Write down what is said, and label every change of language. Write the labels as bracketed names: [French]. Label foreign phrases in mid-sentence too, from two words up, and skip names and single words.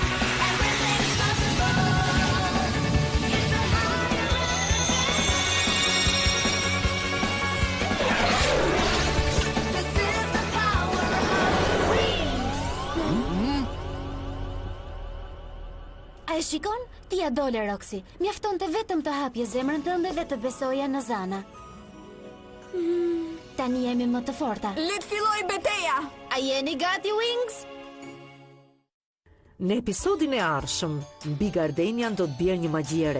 [English] Everything is possible. It's a higher energy. This is the power of wings. [Albanian] A e shikon? Ti ja dole, Roxy. Mjafton të vetëm të hapje zemrën tënde dhe të besoja në Zana. Tani jemi më të forta. Le të filloj beteja. A jeni gati, Wings? Në episodin e ardhshëm, mbi Gardenian do të bjerë një magji e re.